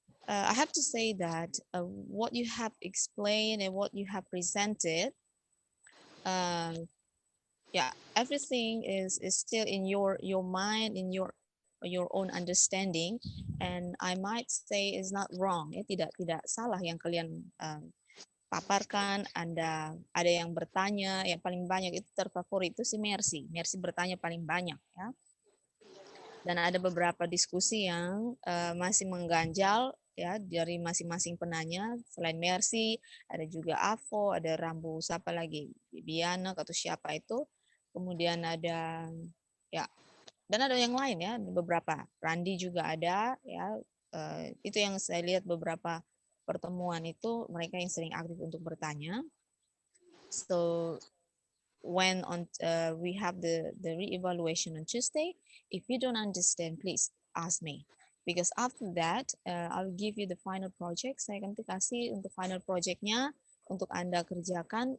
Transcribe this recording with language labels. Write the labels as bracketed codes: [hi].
[en] I have to say that what you have explained and what you have presented, yeah, everything is still in your mind, in your own understanding, and I might say is not wrong. [id] Ya, tidak salah yang kalian paparkan. Anda ada yang bertanya, yang paling banyak itu terfavorit itu si Mercy. Mercy bertanya paling banyak ya. Dan ada beberapa diskusi yang masih mengganjal ya dari masing-masing penanya. Selain Mercy, ada juga Avo, ada Rambu, siapa lagi? Bibiana atau siapa itu. Kemudian ada ya, dan ada yang lain ya, beberapa. Randi juga ada ya. Itu yang saya lihat beberapa pertemuan itu mereka yang sering aktif untuk bertanya. [en] So when we have the re-evaluation on Tuesday, if you don't understand, please ask me. Because after that, I'll give you the final project. [id] Saya akan kasih untuk final projectnya untuk Anda kerjakan.